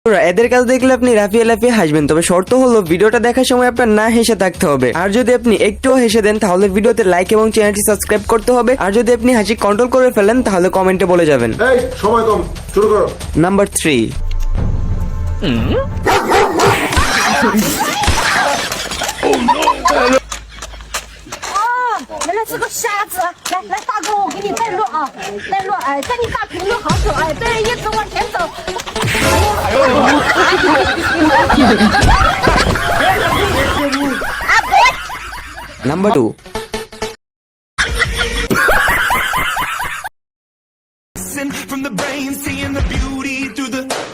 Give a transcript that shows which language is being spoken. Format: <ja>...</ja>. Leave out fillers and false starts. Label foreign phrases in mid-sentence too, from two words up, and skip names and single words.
<bn>এদের কাজ দেখলে আপনি লাফিয়ে লাফিয়ে হাসবেন, তবে শর্ত হলো ভিডিওটা দেখার সময় আপনার না হেসে থাকতে হবে। আর যদি আপনি একটুও হেসে দেন তাহলে ভিডিওতে লাইক এবং চ্যানেলটি সাবস্ক্রাইব করতে হবে। আর যদি আপনি হাসি কন্ট্রোল করে ফেলেন তাহলে কমেন্টে বলে যাবেন। এই সময় কম, শুরু করো। নাম্বার 3।</bn> <zh>原来是个瞎子！来，大哥，我给你带路啊，带路！哎，在你大屏路好走，哎，对，一直往前走。</zh> <bn>নাম্বার 2।</bn> <en>From the brain, seeing the beauty through the</en>